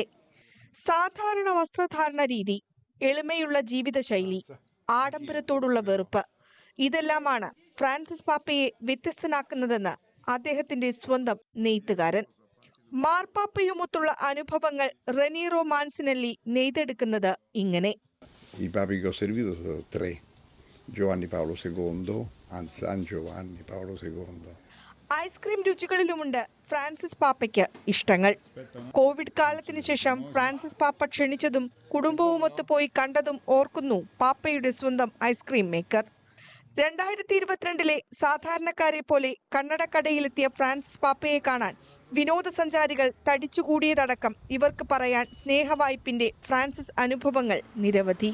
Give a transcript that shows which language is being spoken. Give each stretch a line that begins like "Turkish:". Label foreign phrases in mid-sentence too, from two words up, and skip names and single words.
Malayalam: സാധാരണ വസ്ത്രധാരണ രീതി, എളിമയുള്ള ജീവിതശൈലി, ആഡംബരത്തോടുള്ള വെറുപ്പ്, ഇതെല്ലാമാണ് ഫ്രാൻസിസ് പാപ്പയെ വ്യത്യസ്തനാക്കുന്നതെന്ന് അദ്ദേഹത്തിന്റെ സ്വന്തം നെയ്ത്തുകാരൻ. മാർപ്പാപ്പയുമൊത്തുള്ള അനുഭവങ്ങൾ റെനീറോ മാൻസിനെല്ലി നെയ്തെടുക്കുന്നത് ഇങ്ങനെ.
Italian: I papi che ho servito sono 3, Giovanni Paolo II, San Giovanni Paolo II.
Malayalam: ഐസ്ക്രീം രുചികളിലുമുണ്ട് ഫ്രാൻസിസ് പാപ്പയ്ക്ക് ഇഷ്ടങ്ങൾ. കോവിഡ് കാലത്തിന് ശേഷം ഫ്രാൻസിസ് പാപ്പ ക്ഷണിച്ചതും കുടുംബവുമൊത്ത് പോയി കണ്ടതും ഓർക്കുന്നു പാപ്പയുടെ സ്വന്തം
English: ice cream maker.
Malayalam: 2022 സാധാരണക്കാരെ പോലെ കണ്ണടക്കടയിലെത്തിയ ഫ്രാൻസിസ് പാപ്പയെ കാണാൻ വിനോദസഞ്ചാരികൾ തടിച്ചുകൂടിയതടക്കം ഇവർക്ക് പറയാൻ സ്നേഹവായ്പിന്റെ ഫ്രാൻസിസ് അനുഭവങ്ങൾ നിരവധി.